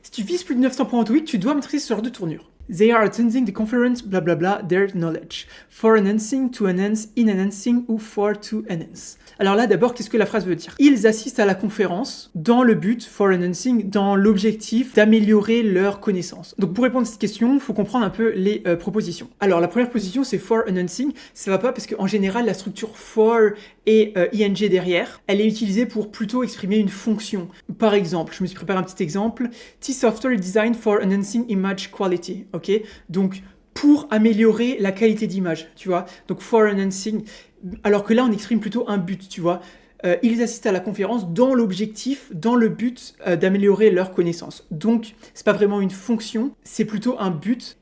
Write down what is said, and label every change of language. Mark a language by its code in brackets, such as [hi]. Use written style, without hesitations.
[fr] Si tu vises plus de 900 points en TOEIC, tu dois maîtriser ce genre de tournure. [en] They are attending the conference, bla bla bla, their knowledge. For enhancing, to enhance, in enhancing ou for to enhance. [fr] Alors là, d'abord, qu'est-ce que la phrase veut dire? Ils assistent à la conférence dans le but, [en] for enhancing, [fr] dans l'objectif d'améliorer leurs connaissances. Donc pour répondre à cette question, il faut comprendre un peu les propositions. Alors la première position, c'est [en] for enhancing. [fr] Ça va pas parce qu'en général, la structure for et ing derrière, elle est utilisée pour plutôt exprimer une fonction. Par exemple, je me suis préparé un petit exemple. [en] This software is designed for enhancing image quality. [fr] Ok, donc pour améliorer la qualité d'image, tu vois. Donc [en] for enhancing, [fr] alors que là on exprime plutôt un but, tu vois. Ils assistent à la conférence dans l'objectif, dans le but d'améliorer leurs connaissances. Donc c'est pas vraiment une fonction, c'est plutôt un but.